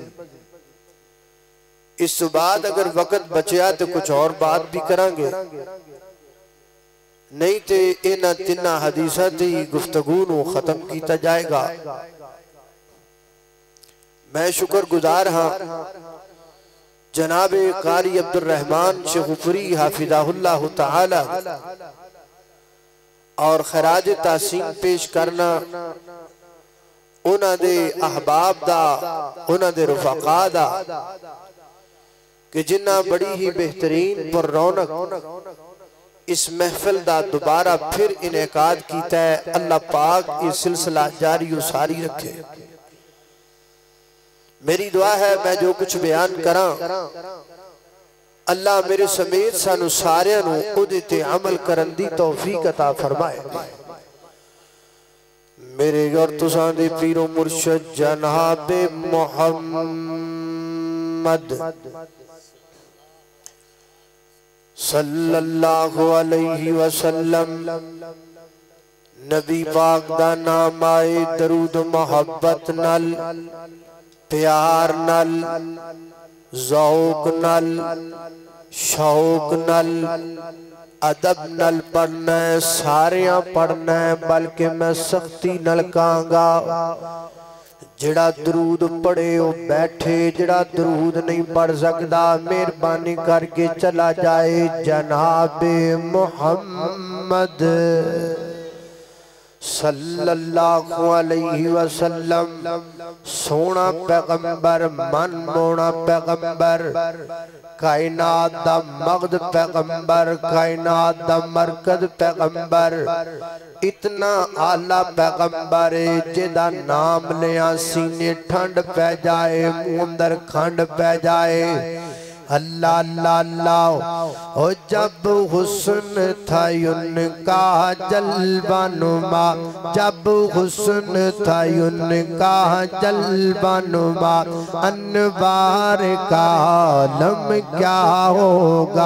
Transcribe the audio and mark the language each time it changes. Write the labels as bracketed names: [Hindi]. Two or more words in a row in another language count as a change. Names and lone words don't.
[Punjabi] اس بعد اگر وقت بچیا تو کچھ اور بات بھی کراں گے، نہیں تو انہاں 3 حدیثاں دی گفتگو نوں ختم کیا جائے گا. میں شکرگزار ہاں جنابِ قاری عبدالرحمٰن شیخوپوری [Arabic] حفظه الله تعالى [Punjabi] اور خراجِ تحسین پیش کرنا انہاں دے احباب دا انہاں دے رفقا دا کہ جنہاں بڑی ہی بہترین پر رونق اس محفل دا دوبارہ پھر انعقاد کیتا ہے. [Urdu] اللہ پاک یہ سلسلہ جاری اساری رکھے. [Punjabi] میری دعا ہے میں جو کچھ بیان کراں اللہ میرے سمیت سانوں ساریاں نوں اوہدے تے عمل کرن دی توفیق عطا فرمائے. میرے اور تساں دے پیر و مرشد جنابِ محمد [Arabic] صلى الله عليه وسلم [Punjabi] نبی پاک دا نام آئے درود محبت نال پیار نال ذوق نال شوق نال ادب نال پڑھنا ہے. ساریاں پڑھنا ہے بلکہ میں سختی نال کہاں گا جہڑا درود پڑھے وہ بیٹھے، جہڑا درود نہیں پڑھ سکتا مہربانی کر کے چلا جائے. جنابِ محمد [Arabic] صلى الله عليه وسلم [Punjabi] سوہنا پیغمبر من موہنا پیغمبر کائنات دا مگد پیغمبر کائنات دا مرکز پیغمبر اتنا اعلیٰ پیغمبر جہدا نام لیا سینے ٹھنڈ پے جائے منہ اندر کھنڈ پے جائے. [Urdu] اللہ اللہ اللہ او جب حسن تھا ان کا جلوہ نما، جب حسن تھا ان کا جلوہ نما، انوار کا عالم کیا ہوگا.